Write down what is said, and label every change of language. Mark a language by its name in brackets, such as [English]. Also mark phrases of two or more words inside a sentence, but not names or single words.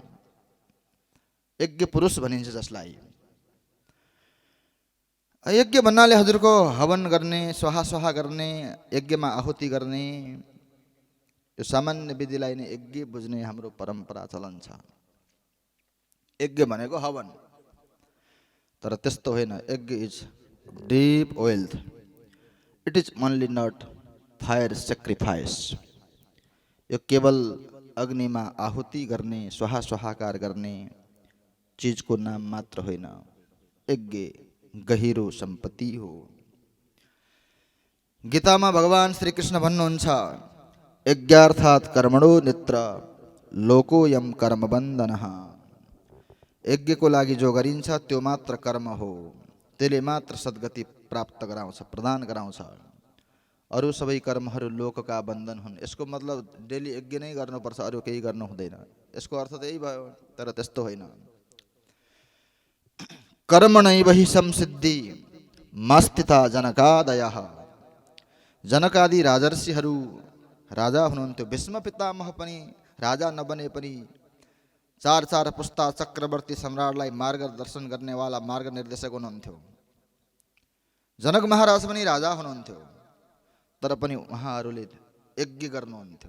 [Nepali] यज्ञ पुरुष भनिन्छ जसलाई। यज्ञ भन्नाले हजुरको हवन गर्ने, स्वाहा स्वाहा गर्ने, यज्ञमा आहुति गर्ने, यो सामान्य विधिलाई नै यज्ञ बुझ्ने हाम्रो परम्परा चलन छ। यज्ञ भनेको हवन, तर त्यस्तो होइन। [English] यज्ञ is deep wealth, it is only not fire sacrifice। [Nepali] यो केवल अग्निमा आहुति गर्ने, स्वाहा स्वाहाकार गर्ने चिजको नाम मात्र होइन, यज्ञ गहिरो सम्पत्ति हो। गीतामा भगवान श्री कृष्ण भन्नुहुन्छ, [Sanskrit] यज्ञार्थात् कर्मणो नित्र लोकोयम कर्म बन्धनः। [Nepali] यज्ञको लागि जो गरिन्छ त्यो मात्र कर्म हो, त्यसले मात्र सद्गति प्राप्त गराउँछ, प्रदान गराउँछ। अरू सबै कर्महरू लोकका बन्धन हुन्। यसको मतलब डेली यज्ञ नै गर्नुपर्छ, अरू केही गर्नु हुँदैन, यसको अर्थ त्यही भयो। तर त्यस्तो होइन। [Sanskrit] कर्मणैव हि संसिद्धि मस्तिता जनकादयः। [Nepali] जनकादि राजर्षिहरू राजा हुनुहुन्थ्यो। भीष्म पितामह पनि राजा नबने पनि चार चार पुस्ता चक्रवर्ती सम्राटलाई मार्गदर्शन गर्नेवाला मार्ग निर्देशक हुनुहुन्थ्यो। जनक महाराज पनि राजा हुनुहुन्थ्यो, तर पनि उहाँहरूले यज्ञ गर्नुहुन्थ्यो।